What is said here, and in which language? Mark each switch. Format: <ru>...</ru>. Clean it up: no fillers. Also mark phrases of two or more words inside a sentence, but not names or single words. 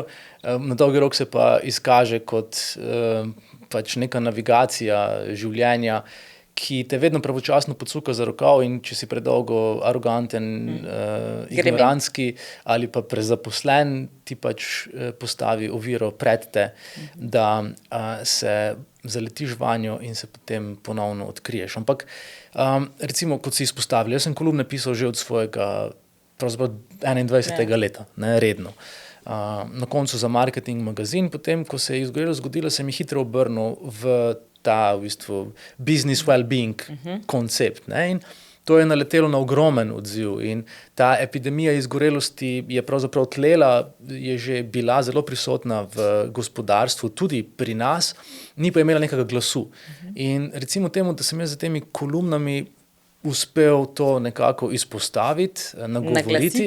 <sl>Na dolgi rok se pa izkaže kot pač neka navigacija življenja, ki te vedno pravočasno pocuka za rokav in če si predolgo aroganten, ignorantski ali pa prezaposlen, ti pač postavi oviro pred te, da se zaletiš vanjo in se potem ponovno odkriješ. Ampak recimo, kot si izpostavili, jaz sem kolumne pisal že od svojega pravzaprav 21. leta, ne, redno. Na koncu za Marketing magazin, potem, ko se je zgodilo, sem jih hitro obrnil v ta v bistvu</sl> <en>business well-being</en> <sl>koncept. Ne? In to je naletelo na ogromen odziv in ta epidemija izgorelosti je pravzaprav tlela, je že bila zelo prisotna v gospodarstvu, tudi pri nas, ni pa imela nekega glasu. In recimo temu, da sem jaz za temi kolumnami uspel to nekako izpostaviti, nagovoriti.</sl>